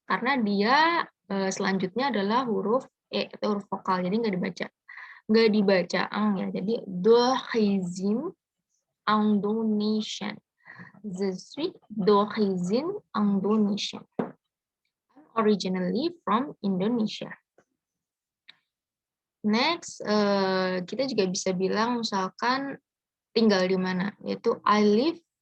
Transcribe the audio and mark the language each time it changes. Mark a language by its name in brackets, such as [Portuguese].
[Indonesian] Karena dia selanjutnya adalah huruf E atau huruf vokal, jadi nggak dibaca ang ya. Jadi [French] d'origine [English] Indonesian. [French] Je suis d'origine Indonesian. [English] Originally from Indonesia. Next, [Indonesian] kita juga bisa bilang misalkan tinggal di mana, yaitu [English] I live.